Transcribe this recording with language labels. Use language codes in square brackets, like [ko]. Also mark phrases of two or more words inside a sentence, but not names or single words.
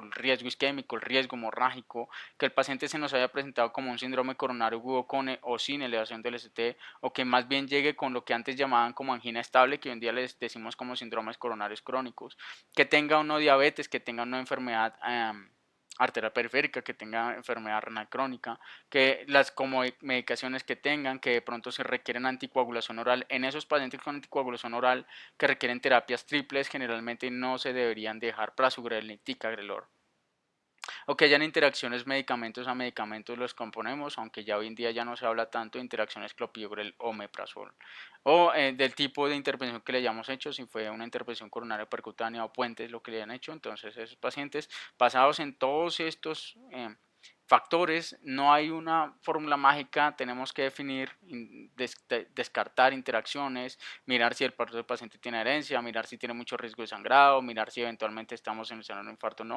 [es] el riesgo isquémico, el riesgo hemorrágico, que el paciente se nos haya presentado como un síndrome coronario agudo con o sin elevación del ST o que más bien llegue con lo que antes llamaban como angina estable, que hoy en día les decimos como síndromes coronarios crónicos, que tenga uno diabetes, que tenga una enfermedad arterial periférica, que tenga enfermedad renal crónica, que las como medicaciones que tengan, que de pronto se requieren anticoagulación oral. En esos pacientes con anticoagulación oral que requieren terapias triples, generalmente no se deberían dejar prasugrel ni ticagrelor. O que hayan interacciones medicamentos a medicamentos los componemos, aunque ya hoy en día ya no se habla tanto de interacciones clopidogrel o meprazol. O del tipo de intervención que le hayamos hecho, si fue una intervención coronaria percutánea o puentes lo que le hayan hecho. Entonces esos pacientes, basados en todos estos factores, no hay una fórmula mágica, tenemos que definir, descartar interacciones, mirar si el paciente tiene herencia, mirar si tiene mucho riesgo de sangrado, mirar si eventualmente estamos en el escenario de infarto o no.